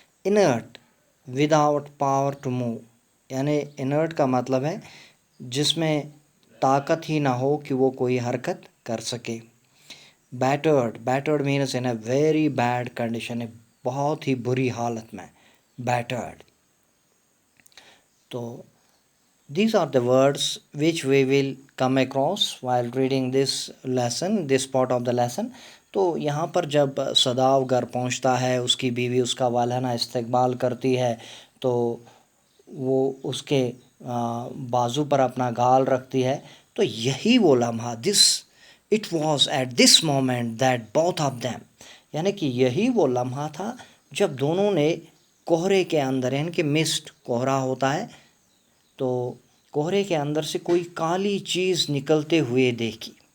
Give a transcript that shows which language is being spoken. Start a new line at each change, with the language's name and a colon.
Hindi: Inert,
English: without power to move,
Hindi: यानी inert का मतलब है जिसमें ताकत ही ना हो कि वो कोई हरकत कर सके।
English: battered, battered means in a very bad condition,
Hindi: बहुत ही बुरी हालत में,
English: Battered. तो these are the words which we will come across while reading this lesson, this part of the lesson.
Hindi: तो यहाँ पर जब सदाव घर पहुँचता है, उसकी बीवी उसका वालहना इस्तकबाल करती है, तो वो उसके बाजू पर अपना गाल रखती है। तो यही वो लम्हा,
English: it was at this moment that both of them,
Hindi: यानी कि यही वो लम्हा था जब दोनों ने कोहरे के अंदर, यानी कि मिस्ट, कोहरा होता है, तो कोहरे के अंदर से कोई काली चीज़ निकलते हुए देखी।